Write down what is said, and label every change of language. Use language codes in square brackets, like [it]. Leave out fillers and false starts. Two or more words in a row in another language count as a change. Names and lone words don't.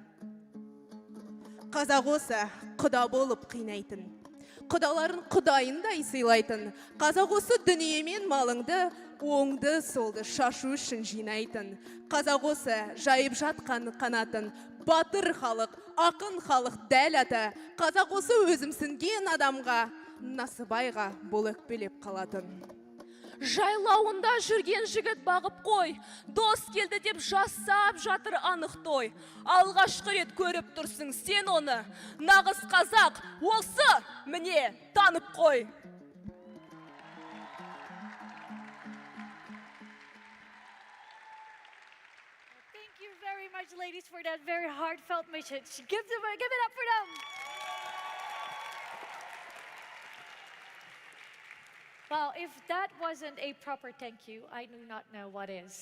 [kk] Қазақ осы құда болып қинайтын, құдаларын құдайындай сыйлайтын, қазақ осы дүние мен малыңды, оңды солды шашу үшін жинайтын, қазақ осы жайып жатқан қанатын, батыр халық, ақын халық дәл аты, қазақ осы өзімсінген адамға, Насыбайға бұл өкпелеп қалатын. Жайлауында жүрген жігіт бағып қой, дос келді деп жасап жатыр анық той. Алғашқы рет көріп тұрсың сен оны, нағыз қазақ осы міне танып қой. [en] Thank you very much, ladies, for that very heartfelt message. Give it up for them. Well, if that wasn't a proper thank you, I do not know what is.